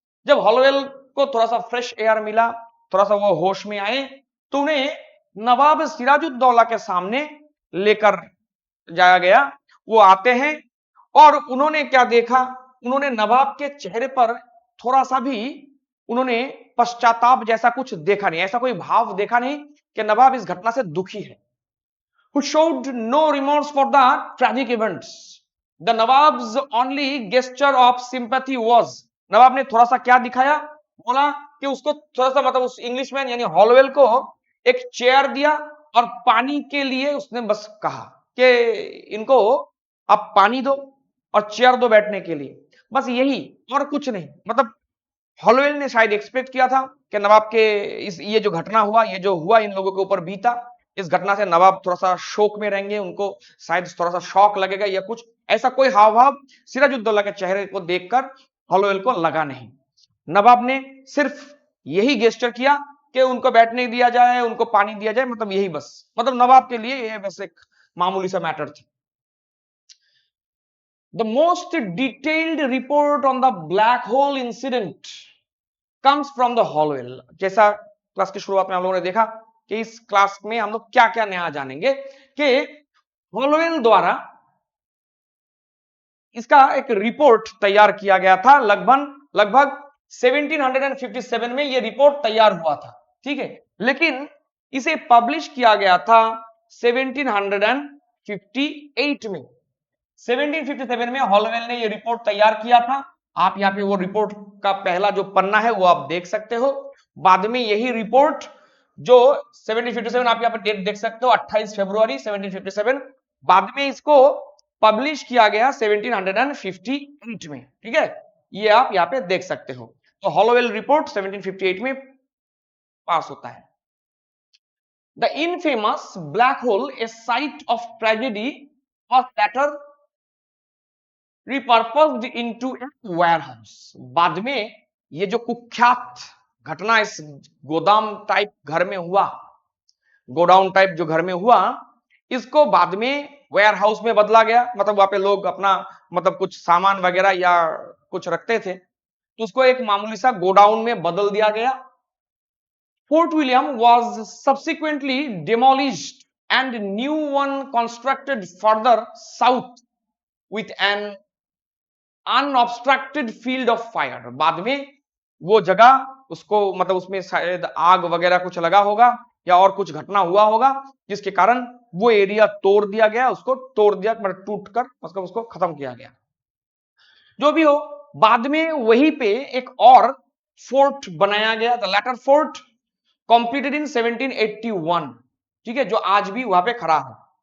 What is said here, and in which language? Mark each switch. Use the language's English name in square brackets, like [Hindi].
[Hindi] जब हॉलोवेल को थोड़ा सा फ्रेश एयर मिला, थोड़ा सा वो होश में आए, तो उन्हें नवाब सिराजुद्दौला के सामने लेकर जाया गया। वो आते हैं और उन्होंने क्या देखा, उन्होंने नवाब के चेहरे पर थोड़ा सा भी उन्होंने पश्चाताप जैसा कुछ देखा नहीं, ऐसा कोई भाव देखा नहीं कि नवाब इस घटना से दुखी है। [English] Who showed no remorse for the tragic events. The Nawab's only gesture of sympathy was, [Hindi] नवाब ने थोड़ा सा क्या दिखाया, बोला कि उसको थोड़ा सा मतलब उस इंग्लिशमैन यानी हॉलवेल को एक चेयर दिया और पानी के लिए उसने बस कहा कि इनको आप पानी दो और चेयर दो बैठने के लिए, बस यही और कुछ नहीं। मतलब हॉलवेल ने शायद एक्सपेक्ट किया था कि नवाब के इस ये जो घटना हुआ, ये जो हुआ इन लोगों के ऊपर बीता, इस घटना से नवाब थोड़ा सा शोक में रहेंगे, उनको शायद थोड़ा सा शौक लगेगा या कुछ ऐसा कोई हाव भाव सिराजुद्दौला के चेहरे को देखकर हॉलवेल को लगा नहीं। नवाब ने सिर्फ यही गेस्चर किया कि उनको बैठने दिया जाए, उनको पानी दिया जाए, मतलब यही बस, मतलब नवाब के लिए ये बस एक मामूली सा मैटर था। [English] The most detailed report on the black hole incident comes from the Hollowell। [Hindi] जैसा क्लास की शुरुआत में हम लोगों ने देखा कि इस क्लास में हम लोग क्या क्या नया जानेंगे कि हॉलोवेल द्वारा इसका एक रिपोर्ट तैयार किया गया था। लगभग 1757 में यह रिपोर्ट तैयार हुआ था, ठीक है, लेकिन इसे पब्लिश किया गया था 1758 में। 1757 में हॉलवेल ने यह रिपोर्ट तैयार किया था। आप यहाँ पे वो रिपोर्ट का पहला जो पन्ना है वो आप देख सकते हो। बाद में यही रिपोर्ट जो 1757 आप यहाँ पे डेट देख सकते हो, 28 फरवरी 1757, बाद में इसको पब्लिश किया गया 1758 में, ठीक है, ये आप यहाँ पे देख सकते हो। तो हॉलोवेल रिपोर्ट 1758 में पास होता है। [English] The infamous black hole, a site of tragedy, was later repurposed into a warehouse। [Hindi] बाद में ये जो कुख्यात घटना इस गोदाम टाइप घर में हुआ, गोडाउन टाइप जो घर में हुआ, इसको बाद में वेयर हाउस में बदला गया। मतलब वहां पे लोग अपना मतलब कुछ सामान वगैरह या कुछ रखते थे, तो उसको एक मामूली सा गोडाउन में बदल दिया गया। [English] Fort William was subsequently demolished and new one constructed further south with an unobstructed field of fire. [Hindi] बाद में वो जगह उसको मतलब उसमें शायद आग वगैरह कुछ लगा होगा या और कुछ घटना हुआ होगा जिसके कारण वो एरिया तोड़ दिया गया, उसको तोड़ दिया, मतलब टूट कर मतलब उसको खत्म किया गया। जो भी हो, बाद में वहीं पे एक और फोर्ट बनाया गया, [English] the latter fort, completed in 1781, [Hindi] ठीक है, जो आज भी वहां पे खड़ा है।